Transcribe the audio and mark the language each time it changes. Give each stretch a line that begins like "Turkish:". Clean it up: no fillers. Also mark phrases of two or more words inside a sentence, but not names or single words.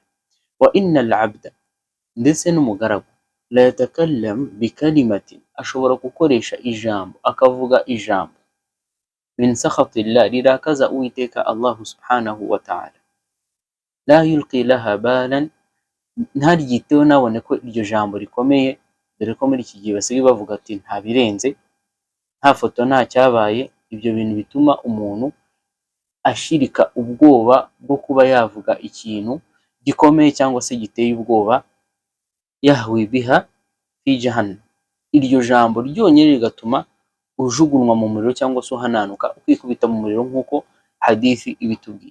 Arabic: وإن العبد,
Kinyarwanda: ndetse n'umugaragu,
Arabic: ليتكلم بكلمة,
Kinyarwanda: ashobora gukoresha ijambo, akavuga ijambo,
Arabic: من سخط الله,
Kinyarwanda: rirakaza Uwiteka
Arabic: Allah سبحانه وتعالى, لا يلقي لها بالا,
Kinyarwanda: ntaryiteho nabone ko iryo jambo rikomeye, dore ko muri iki gihe basigaye bavuga ati nta birenze, nta foto nta cyabaye. Ibyo bintu bituma umuntu ashirika ubwoba bwo kuba yavuga ikintu gikomeye cyangwa se giteye ubwoba,
Arabic: yahwi biha fi jahannam,
Kinyarwanda: iryo jambo ryonyine rigatuma ujugunwa mu muriro cyangwa se uhananuka ukikubita mu muriro, nk'uko hadithi ibitubwira.